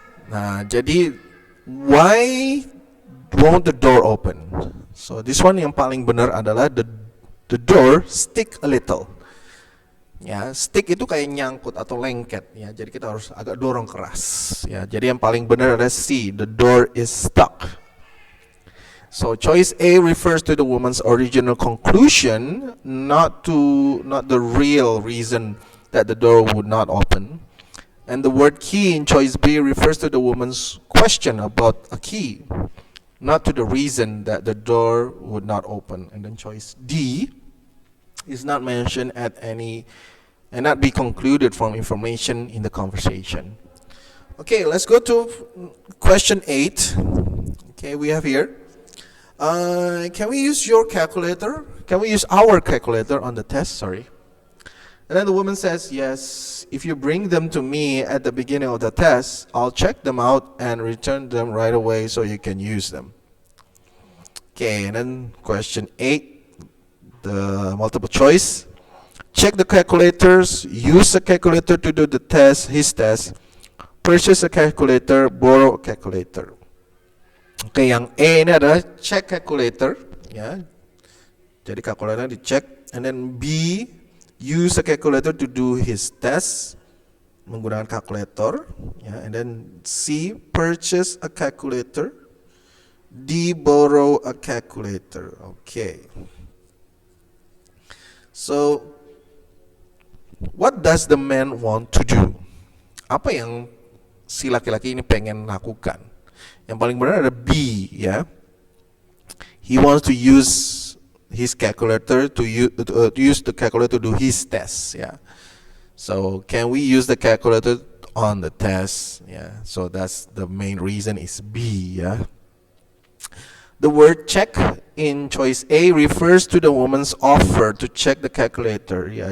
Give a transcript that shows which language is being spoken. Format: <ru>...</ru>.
<id>Nah, jadi</id> <en>why won't the door open? So this one</en> <id>yang paling benar adalah</id> <en>the door stick a little.</en> <id>Ya, stick itu kayak nyangkut atau lengket, ya. Jadi kita harus agak dorong keras, ya. Jadi yang paling benar adalah C,</id> <en>the door is stuck. So choice A refers to the woman's original conclusion, not the real reason that the door would not open. And the word key in choice B refers to the woman's question about a key, not to the reason that the door would not open. And then choice D is not mentioned at any and not be concluded from information in the conversation. Okay, let's go to question 8. Okay, we have here. Can we use your calculator? Can we use our calculator on the test? Sorry. And then the woman says, yes, if you bring them to me at the beginning of the test, I'll check them out and return them right away so you can use them. Okay, and then question 8, the multiple choice. Check the calculators, use a calculator to do the test, his test, purchase a calculator, borrow a calculator.</en> <id>Okay, yang A ini adalah</id> <en>check calculator,</en> <id>ya. Jadi kalkulatornya dicek.</id> <en>And then B, use a calculator to do his test,</en> <id>menggunakan kalkulator,</id> <en>ya. And then C, purchase a calculator. D, borrow a calculator. Okay. So, what does the man want to do?</en> <id>Apa yang si laki-laki ini pengen lakukan? Yang paling benar ada B, ya.</id> <en>He wants to use his calculator to use the calculator to do his test, ya. So can we use the calculator on the test? Yeah. So that's the main reason is B, ya. The word check in choice A refers to the woman's offer to check the calculator, ya.</en>